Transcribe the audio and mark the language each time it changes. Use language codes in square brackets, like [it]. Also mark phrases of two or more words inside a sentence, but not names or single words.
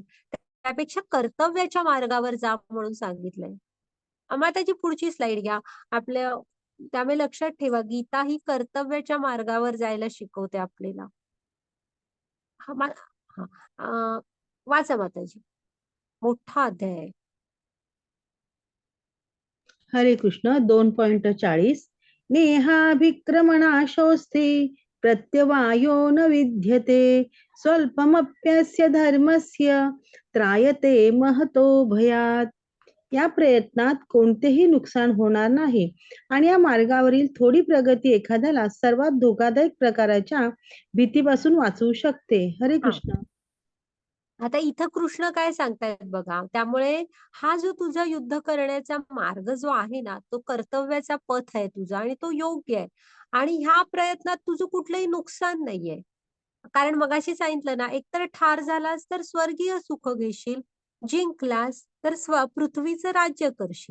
[mr] त्यापेक्षा कर्तव्याच्या मार्गावर जा म्हणून सांगितलंय. मग त्याची पुढची स्लाइड घ्या. आपल्या त्यामुळे लक्षात ठेवा, गीता ही कर्तव्याच्या मार्गावर जायला शिकवते आपल्याला. हा, वाचा माताजी. मोठा अध्याय आहे. हरे कृष्ण. 2.40. [sa] नेहाभिक्रमणाशोस्ते प्रत्यवायो न विद्यते स्वल्पमप्यस्य धर्मस्य त्रायते महतो भयात. [mr] या प्रयत्नात कोणतेही नुकसान होणार नाही आणि या मार्गावरील थोडी प्रगती एखाद्याला सर्वात धोकादायक प्रकाराच्या भीतीपासून वाचवू शकते. हरे कृष्ण. आता इथं कृष्ण काय सांगतायत बघा. त्यामुळे हा जो तुझा युद्ध करण्याचा मार्ग जो आहे ना, तो कर्तव्याचा पथ आहे तुझा आणि तो योग्य आहे. आणि ह्या प्रयत्नात तुझं कुठलंही नुकसान नाहीये. कारण मगाशी सांगितलं ना, एकतर ठार झालास तर स्वर्गीय सुख घेशील, जिंकलास तर पृथ्वीचं राज्य करशील.